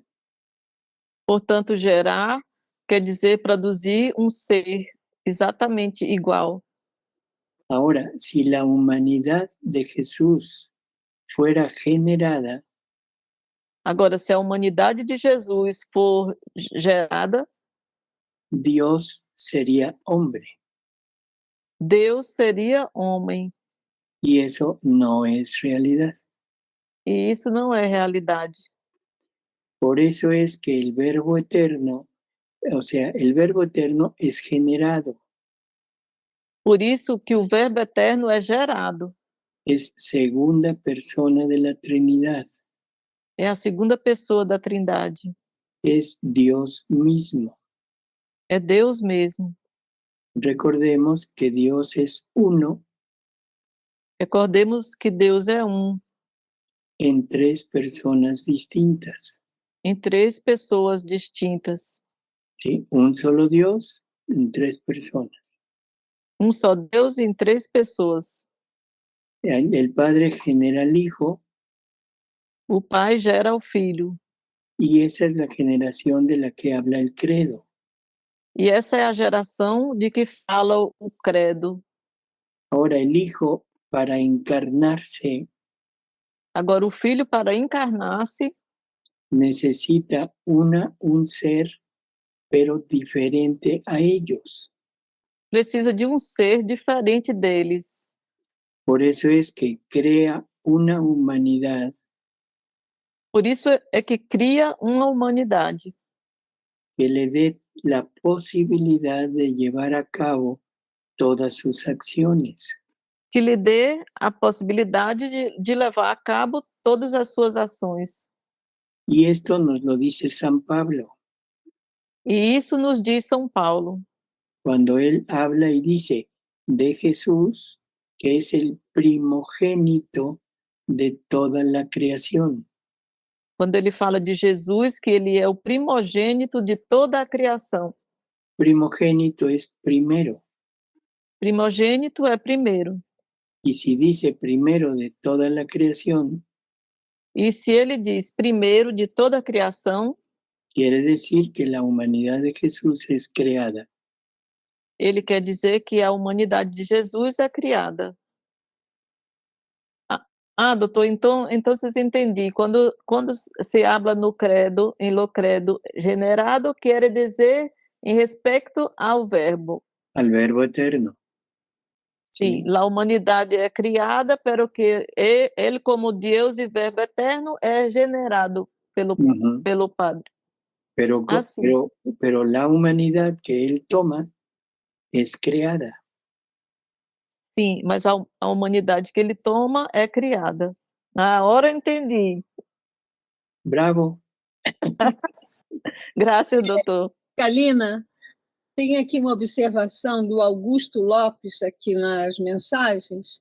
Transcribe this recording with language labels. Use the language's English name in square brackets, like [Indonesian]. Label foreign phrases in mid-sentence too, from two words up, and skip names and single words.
[Portuguese] Portanto, gerar quer dizer produzir um ser exatamente igual. [Spanish] Ahora, si la humanidad de Jesús fuera generada, [Portuguese] Agora, se a humanidade de Jesus for gerada, [Spanish] Dios sería hombre. [Portuguese] Deus seria homem. [Spanish] Y eso no es realidad. [Portuguese] E isso não é realidade. [Spanish] Por eso es que el verbo eterno, o sea, el verbo eterno es generado. [Portuguese] Por isso que o Verbo eterno é gerado. [Spanish] Es segunda persona de la Trinidad. [Portuguese] é a segunda pessoa da Trindade. [Spanish] es Dios mismo. [Portuguese] É Deus mesmo. [Spanish] Recordemos que Dios es uno [Portuguese] Recordemos que Deus é um, [Spanish] en tres personas distintas. [Portuguese] em três pessoas distintas. [Spanish] ¿Sí? Un solo Dios en tres personas. [Portuguese] Um só Deus em três pessoas. [Spanish] El Padre genera al Hijo [Portuguese] O Pai gera o Filho. [Spanish] y esa es la generación de la que habla el credo. [Portuguese] E essa é a geração de que fala o credo. [Spanish] Ahora el Hijo, para encarnarse, [Portuguese] Agora, o Filho, para encarnar-se, [Spanish] necesita un ser, pero diferente a ellos. [Portuguese] precisa de um ser diferente deles. [Spanish] Por eso es que crea una humanidad [Portuguese] Por isso é que cria uma humanidade [Spanish] que le dé la posibilidad de llevar a cabo todas sus acciones. [Portuguese] que lhe dê a possibilidade de levar a cabo todas as suas ações. [Spanish] Y esto nos lo dice San Pablo, [Portuguese] E isso nos diz São Paulo, [Spanish] cuando él habla y dice de Jesús, que es el primogénito de toda la creación. [Portuguese] quando ele fala de Jesus, que ele é o primogênito de toda a criação. [Spanish] Primogénito es primero. [Portuguese] Primogênito é primeiro. [Spanish] Y si dice primero de toda la creación, [Portuguese] E se ele diz primeiro de toda a criação, [Spanish] quiere decir que la humanidad de Jesús es creada. [Portuguese] ele quer dizer que a humanidade de Jesus é criada. Doutor, então vocês entendi. Quando se habla no credo, em lo credo, generado quer dizer em respeito ao verbo. [Spanish] Al verbo eterno. [Portuguese] Sim, a humanidade é criada, pero que ele como Deus e verbo eterno é generado pelo Padre. [Spanish] Pero la humanidad que él toma es creada. [Portuguese] Sim, mas a humanidade que ele toma é criada. Na hora eu entendi. Bravo. Graças, doutor. Kalina, tem aqui uma observação do Augusto Lopes aqui nas mensagens.